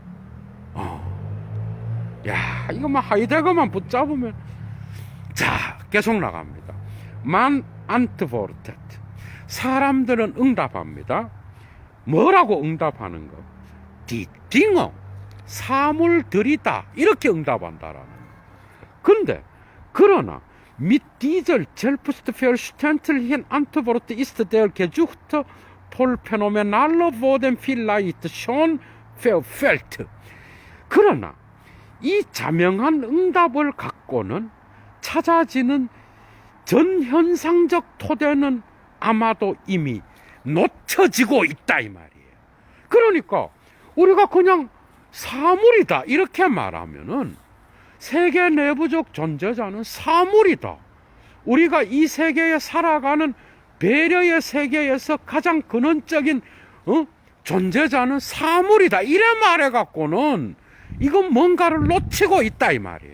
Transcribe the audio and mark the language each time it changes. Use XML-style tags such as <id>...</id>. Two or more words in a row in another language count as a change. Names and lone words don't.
<ko>야, 이거 하이데거만 붙잡으면, 자, 계속 나갑니다.</ko> <de>man antwortet,</de> <ko>사람들은 응답합니다. 뭐라고 응답하는 거?</ko> <de>die Dinge,</de> <ko>사물들이다, 이렇게 응답한다라는. 근데 그러나</ko> <de>mit dieser selbstverständlichen Antwort ist der gesuchte Phänomenale Boden vielleicht schon verfehlt.</de> <ko>그러나 이 자명한 응답을 갖고는 찾아지는 전현상적 토대는 아마도 이미 놓쳐지고 있다, 이 말이에요. 그러니까 우리가 그냥 사물이다 이렇게 말하면은 세계 내부적 존재자는 사물이다, 우리가 이 세계에 살아가는 배려의 세계에서 가장 근원적인 존재자는 사물이다, 이래 말해갖고는 이건 뭔가를 놓치고 있다, 이 말이에요.</ko>